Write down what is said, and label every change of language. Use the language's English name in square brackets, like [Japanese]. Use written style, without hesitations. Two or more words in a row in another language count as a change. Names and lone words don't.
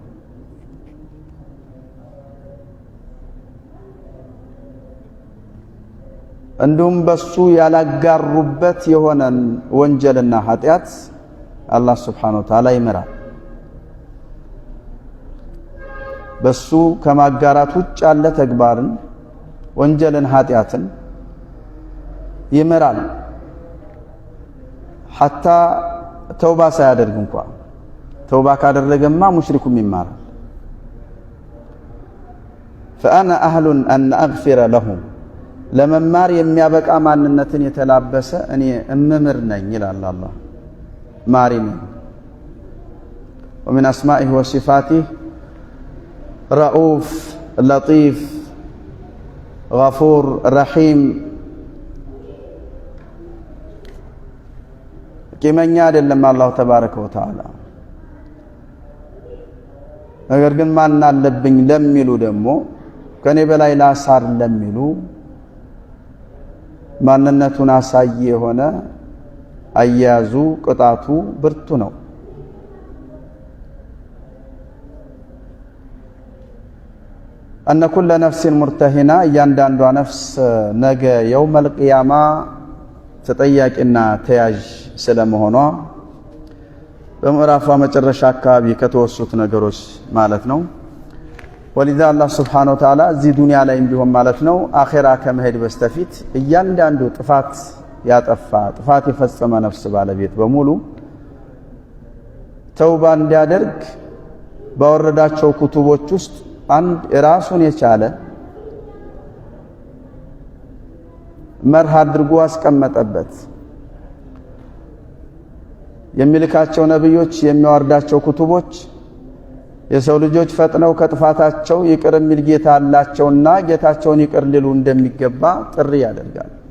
[Amharic] እንዲሁም በሱ ያላጋሩበት የሆነን ወንጀልና ኃጢአት አላህ [Arabic] سبحانه وتعالى [Amharic] ይመራል። በሱ ከማጋራት ውጭ ያለ ተግባርን ወንጀልን ኃጢአትን ይመራል። ሐታ ተውባ ሳያደርግ እንኳን ተውባ ካደረገማ ሙሽሪኩም ይማራል። [Arabic] فأنا أهل أن أغفر لهم [Amharic] ለመማር የሚያበቃ ማንነትን የተላበሰ እኔ እምምር ነኝ ይላል አላህ ማሪ ነኝ። [Arabic] ومن أسمائه وصفاته رؤوف لطيف غفور رحيم [Amharic] ቂመኛ አይደለም አላህ [Arabic] تبارك وتعالى። [Amharic] ነገር ግን ማን አለብኝ ለሚሉ ደግሞ ከኔ በላይ ላሳር ለሚሉ ማንነቱን አሳይ የሆነ አያዙ ቅጣቱ ብርቱ ነው። [Arabic] أن كل نفس مرتهنة [Amharic] እያንዳንዷ ነፍስ ነገ [Arabic] يوم القيامة [Amharic] ተጠያቂና ተያዥ ስለመሆኗ በምዕራፏ መጨረሻ አካባቢ ከተወሱት ነገሮች ማለት ነው። [Arabic] ولذا الله سبحانه وتعالى [Amharic] እዚህ ዱንያ ላይ ቢሆን ማለት ነው አኺራ ከመሄድ በስተፊት እያንዳንዱ ጥፋት ያጠፋ ጥፋት የፈጸመ ነፍስ ባለቤት በሙሉ ተውባ እንዲያደርግ ባወረዳቸው ኩቱቦች ውስጥ አንድ ራሱን የቻለ መርህ አድርጎ አስቀመጠበት። የሚልካቸው ነብዮች የሚያወርዳቸው ኩቱቦች የሰው ልጆች ፈጥነው ከጥፋታቸው ይቅር የሚል ጌታ አላቸውና ጌታቸውን ይቅር ሊሉ እንደሚገባ ጥሪ ያደርጋል።